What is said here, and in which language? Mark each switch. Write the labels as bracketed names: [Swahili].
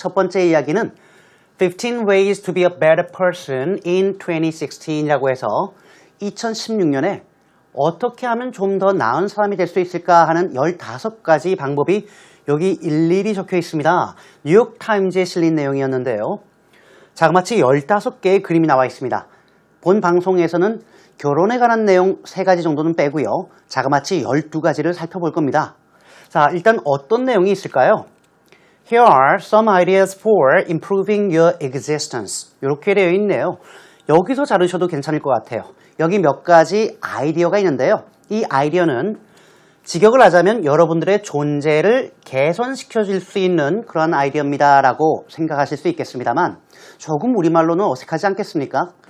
[Korean] 첫 번째 이야기는 [English] 15 Ways to be a Better Person in 2016 [Korean] 이라고 해서 2016년에 어떻게 하면 좀 더 나은 사람이 될 수 있을까 하는 15가지 방법이 여기 일일이 적혀 있습니다. 뉴욕타임즈에 실린 내용이었는데요. 자그마치 15개의 그림이 나와 있습니다. 본 방송에서는 결혼에 관한 내용 3가지 정도는 빼고요. 자그마치 12가지를 살펴볼 겁니다. 자, 일단 어떤 내용이 있을까요? [English] Here are some ideas for improving your existence. [Korean] 이렇게 되어 있네요. 여기서 자르셔도 괜찮을 것 같아요. 여기 몇 가지 아이디어가 있는데요. 이 아이디어는 직역을 하자면 여러분들의 존재를 개선시켜줄 수 있는 그런 아이디어입니다 라고 생각하실 수 있겠습니다만 조금 우리말로는 어색하지 않겠습니까?